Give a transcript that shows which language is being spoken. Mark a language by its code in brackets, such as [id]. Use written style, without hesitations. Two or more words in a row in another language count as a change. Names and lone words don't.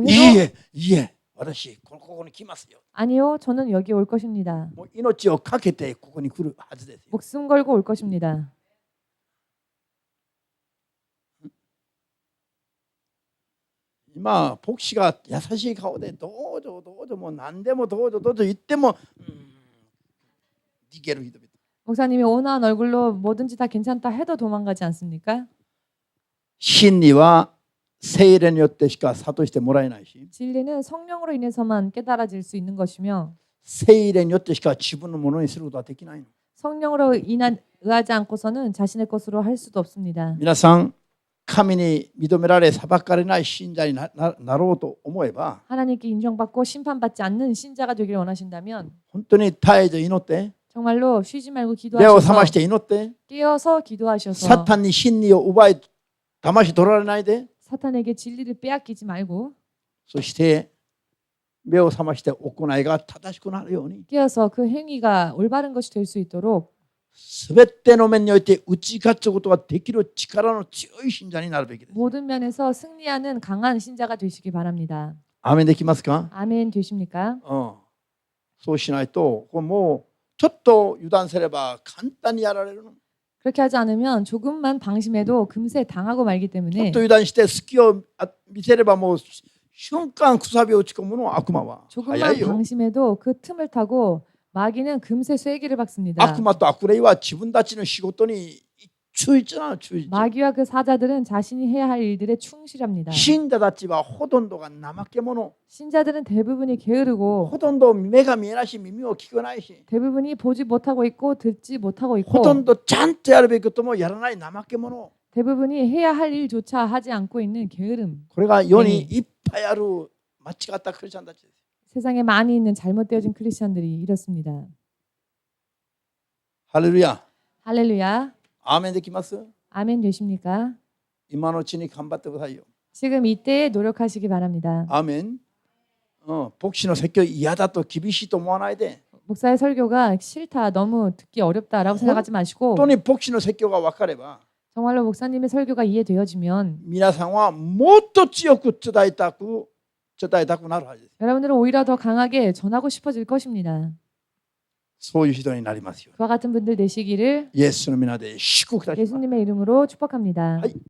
[ja] いい [ko] 해도 [ja] えいいえ私ここに来ますよ [ko] 아니요 저는 여기 올 것입니다. [ja] もう命をかけてここに来るはずですよ [ko] 목숨 걸고 올 것입니다. [ja] 今牧師が優しい顔でどうぞどうぞもう何でもどうぞどうぞ言っても逃げる人々 [ko] 목사님이 온화한 얼굴로 뭐든지 다 괜찮다 해도 도망가지 않습니까? [ja] 真理は聖霊によってしか諭してもらえないし [ko] 진리는 성령으로 인해서만 깨달아질 수 있는 것이며 [ja] 聖霊によってしか自分のものにすることはできないの [ko] 성령으로 의하지 않고서는 자신의 것으로 할 수도 없습니다. [ja] 皆さん神に認められ裁かれない信者になろうと思えば [ko] 하나님께 인정받고 심판받지 않는 신자가 되기를 원하신다면 [ja] 本当に絶えず祈って [ko] 정말로 쉬지 말고 [ja] 目を覚ま [ko] 기도하셔서 [ja] して祈って [ko] 깨어서 기도하셔서 [ja] サタンに真理を奪い騙し取られないで [ko] 사탄에게 진리를 빼앗기지 말고 [ja] そして目を覚まして行いが正しくなるように [ko] 깨어서 그 행위가 올바른 것이 될 수 있도록 [ja] すべての面において打ち勝つことができる力の強い信者になるべきです。 [ko] 모든 면에서 승리하는 강한 신자가 되시기 바랍니다. [ja] アーメンできますか？ [ko] 아멘 되십니까? [ja] そうしないともうちょっと油断すれば簡単にやられるの。 [ko] 그렇게 하지 않으면 조금만 방심해도 금세 당하고 말기 [ja] ちょっ [ko] 때문에 [ja] と油断して隙を見せればもう瞬間くさびを打ち込むの悪魔は早 [ko] 조금만 [ja] いよ。 [ko] 방심해도 그 틈을 타고 마귀는 금세 쐐기를 박습니다. [ja] 悪魔と悪霊は自分たちの仕事に注意じゃない注意。 [ko] 마귀와 그 사자들은 자신이 해야 할 일들에 충실합니다. [ja] 信者たちはほとんどが怠け者、 [ko] 신자들은 대부분이 게으르고 [ja] ほとんど目が見えないし耳を聞かないし、 [ko] 대부분이 보지 못하고 있고 듣지 못하고 [ja] ほ [ko] 있고 [ja] とんどちゃんとやるべきこともやらない怠け者。 [ko] 대부분이 해야 할 일조차 하지 않고 있는 게으름. [ja] これが世にいっぱいある間違ったクリスチャンたちです。 [ko] 세상에 많이 있는 잘못되어진 크리스천들이 이렇습니다. [ja] ハレルヤ。 [ko] 할렐루야. [ja] アーメンできます？ [ko] 아멘 되십니까? [ja] 今のうちに頑張ってくださいよ。 [ko] 지금 이때에 노력하시기 바랍니다. [ja] アーメン。牧師の説教嫌だと厳しいと思わないで。 [ko] 목사의 설교가 싫다, 너무 듣기 어렵다라고 생각하지 마시고 [ja] 本当に牧師の説教が分かれば、 [ko] 정말로 목사님의 설교가 이해되어지면 [ja] 皆さんはもっと強く伝えたくなるはずです。 [ko] 여러분들은 오히려 더 강하게 전하고 싶어질 것입니다. [ja] そういう人になりますよ。 [ko] 그와 같은 분들 되시기를 [ja] イエスの皆で祝福いたします。 [ko] 예수님의 이름으로 축복합니다. [ja] はい